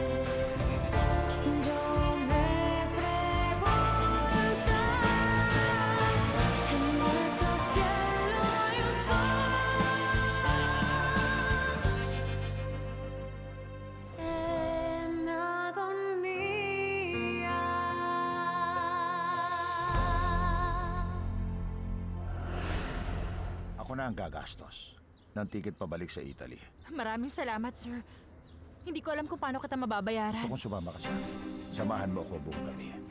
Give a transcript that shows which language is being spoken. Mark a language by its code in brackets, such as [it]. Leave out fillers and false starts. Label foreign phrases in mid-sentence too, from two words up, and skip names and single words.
[es] Yo me pregunto, en nuestro cielo hay un en agonía. [tl] Ako na ang gagastos ng ticket pabalik sa Italy. Maraming salamat, sir. Hindi ko alam kung paano kita mababayaran. Gusto kong sumama ka sa akin. Samahan mo ako buong gabi.